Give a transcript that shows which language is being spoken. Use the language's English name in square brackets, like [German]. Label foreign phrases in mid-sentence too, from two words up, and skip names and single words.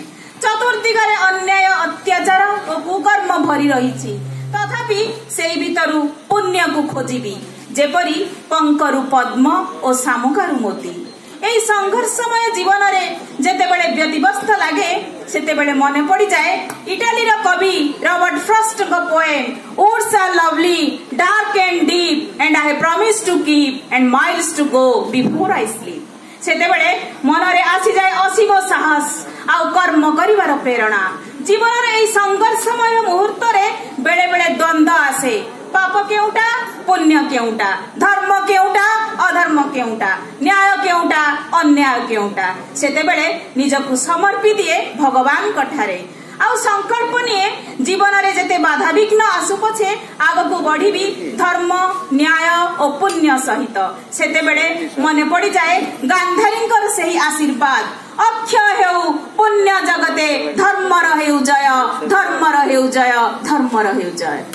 [Odia] ଚତୁର୍ଦ୍ଦିଗରେ ଅନ୍ୟାୟ ଅତ୍ୟାଚାର ଔର କୁକର୍ମ ଭରି ରହିଛି ତଥାପି ସେଇ ଭିତରୁ ପୁଣ୍ୟ କୋ ଖୋଜିବି ଯେପରି ପଙ୍କରୁ ପଦ୍ମ ଔର ଶାମୁକାରୁ ମୋତି। ଏଇ ସଂଘର୍ଷମୟ ଜୀବନ ରେ ଯେତେବେଳେ ବ୍ୟତିବ୍ୟସ୍ତ ଲାଗେ ସେତେବେଳେ ମନେ ପଡ଼ି ଯାଏ ଇଟାଲି ରୋ କବି ରବର୍ଟ ଫ୍ରଷ୍ଟ କୋ [English] poem woods are lovely dark and deep and I promise to keep and miles to go before I sleep. [Odia] ସେତେବେଳେ ମନ ରେ ଆସି ଯାଏ ଅସୀମ ସାହସ ଆଉ କର୍ମ କରିବାର ପ୍ରେରଣା। ଜୀବନ ରେ ଏଇ ସଂଘର୍ଷମୟ ମୁହୂର୍ତ୍ତ ରେ ବେଳେ ବେଳେ ଦ୍ୱନ୍ଦ୍ୱ ଆସେ ପାପ କେଉଁଟା ପୁଣ୍ୟ କେଉଁଟା ଧର୍ମ କେଉଁଟା ଅଧର୍ମ କେଉଁଟା ନ୍ୟାୟ କେଉଁଟା ଅନ୍ୟାୟ କେଉଁଟା ସେତେବେଳେ ନିଜକୁ ସମର୍ପି ଦିଏ ଭଗବାନ କଠାରେ ଆଉ ସଂକଳ୍ପ ନିଏ ଜୀବନ ରେ ଯେତେ ବାଧା ବିଘ୍ନ ଆସୁ ପଛେ ଆଗକୁ ବଢ଼ିବି ଧର୍ମ ନ୍ୟାୟ ଔର ପୁଣ୍ୟ ସହିତ ସେତେବେଳେ ମନେ ପଡ଼ି ଯାଏ ଗାନ୍ଧାରୀଙ୍କର ସେହି ଆଶୀର୍ବାଦ ଅକ୍ଷୟ ହେଉ ପୁଣ୍ୟ ଜଗତେ ଧର୍ମ ରହେଉ ଜୟ ଧର୍ମ ରହେଉ ଜୟ ଧର୍ମ ରହେଉ ଜୟ।